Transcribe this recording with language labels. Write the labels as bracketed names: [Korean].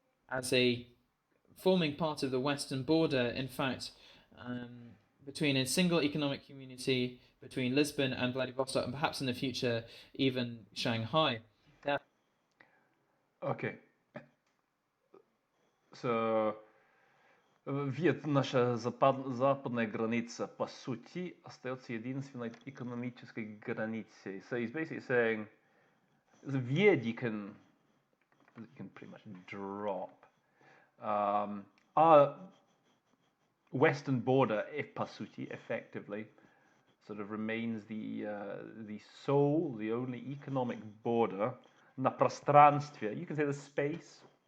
[English] As a forming part of the western border, in fact, between a single economic community between Lisbon and Vladivostok, and perhaps in the future even Shanghai. Okay. So, [Russian] наша западная граница, по сути, остается единственной экономической границей. [English] So he's basically saying, the Vied you can pretty much drop. Our western border, if [Russian] по сути, [English] effectively, sort of remains the sole, the only economic border [Russian] на пространстве. [English] You can say the space